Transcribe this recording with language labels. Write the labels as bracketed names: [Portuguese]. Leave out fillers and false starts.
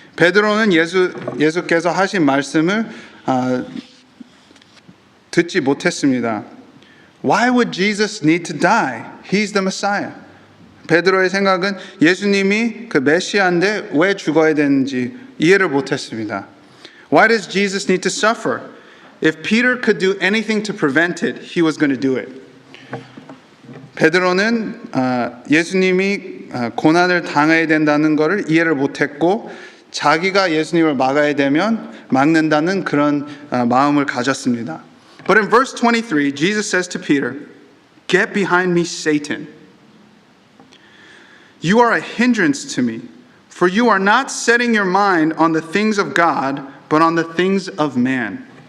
[Korean] 베드로는 예수께서 하신 말씀을 듣지 못했습니다. [English] Why would Jesus need to die? He's the Messiah. [Korean] 베드로의 생각은 예수님이 그 메시아인데 왜 죽어야 되는지 이해를 못했습니다. [English] Why does Jesus need to suffer? If Peter could do anything to prevent it, he was going to do it. [Korean] 베드로는 예수님이 고난을 당해야 된다는 것을 이해를 못했고 자기가 예수님을 막아야 되면 막는다는 그런 마음을 가졌습니다. [English] But in verse 23, Jesus says to Peter, "Get behind me, Satan. You are a hindrance to me, for you are not setting your mind on the things of God, but on the things of man."